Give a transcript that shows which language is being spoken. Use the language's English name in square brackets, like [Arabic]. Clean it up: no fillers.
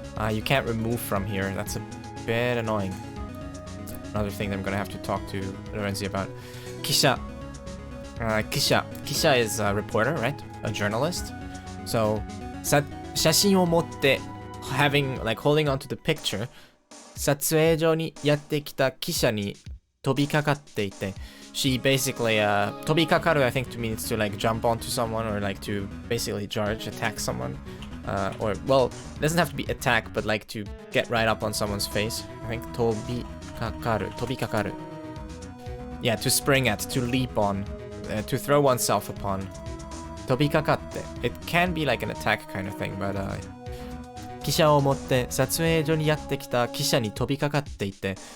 [English] You can't remove from here. That's a bit annoying. Another thing that I'm gonna have to talk to Lorenzi about. Kisha. Kisha is a reporter, right? A journalist. So, [Japanese] 写真を持って [English] having, like, holding on to the picture. [Japanese] 撮影所にやってきた記者に飛びかかっていて. [English] She basically, 飛びかかる I think means to like jump onto someone or like to basically attack someone. Or, well, it doesn't have to be attack, but like to get right up on someone's face. I think 飛びかかる. Yeah, to spring at, to leap on, to throw oneself upon. [Japanese] 飛びかかって. [English] It can be like an attack kind of thing, but [Japanese] 記者を持って撮影所にやってきた記者に飛びかかっていて.